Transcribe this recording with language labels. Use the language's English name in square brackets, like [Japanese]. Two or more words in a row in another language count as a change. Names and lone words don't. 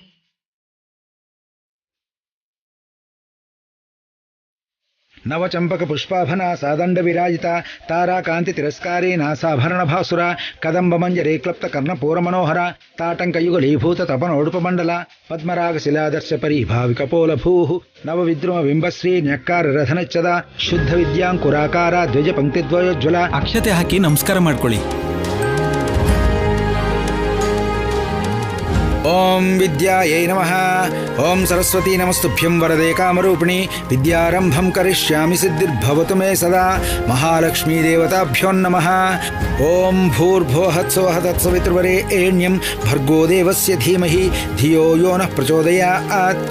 [Sanskrit] ನವಚಂಪಕ ಪುಷ್ಪಾಭನ ಸಾದಂಡ ವಿರಾಜಿತ ತಾರಾಕಾಂತಿ ತಿರಸ್ಕಾರಿ ನಾಸಾಭರಣ ಭಾಸುರ ಕದಂಬ ಮಂಜರೆ ಕ್ಲಪ್ತ ಕರ್ಣಪೂರ ಮನೋಹರ ತಾಟಂಕಯುಗಲೀಭೂತ ತಪನೋಡುಪ ಮಂಡಲ ಪದ್ಮರಾಗ ಶಿಲಾದರ್ಶ ಪರಿಭಾವಿಕ ಪೋಲ ಭೂಹು ನವ ವಿದ್ರುಮ ಬಿಂಬಶ್ರೀ ನ್ಯಕ್ಕಾರ ರಥನಚ್ಚದ ಶುದ್ಧ ವಿದ್ಯಾಂಕುರಾಕಾರ ದ್ವಿಜ ಪಂಕ್ತಿದ್ವಯೋಜ್ವಲ. [Kannada] ಅಕ್ಷತೆ ಹಾಕಿ ನಮಸ್ಕಾರ ಮಾಡ್ಕೊಳ್ಳಿ. [Sanskrit] ಓಂ ವಿದ್ಯಾಯೈ ನಮಃ. ಓಂ ಸರಸ್ವತಿ ನಮಸ್ತುಭ್ಯಂ ವರದೆ ಕಾಮರೂಪಿಣಿ ವಿದ್ಯಾರಂಭಂ ಕರಿಷ್ಯಾಮಿ ಸಿದ್ಧಿರ್ಭವತು ಮೇ ಸದಾ. ಮಹಾಲಕ್ಷ್ಮೀ ದೇವತಾಭ್ಯೋ ನಮಃ. ಓಂ ಭೂರ್ಭುವಃ ಸ್ವಃ ತತ್ಸವಿತೃವರೆಣ್ಯಂ ಭರ್ಗೋ ದೇವಸ್ಯ ಧೀಮಹಿ ಧಿಯೋ ಯೋ ನಃ ಪ್ರಚೋದಯಾತ್.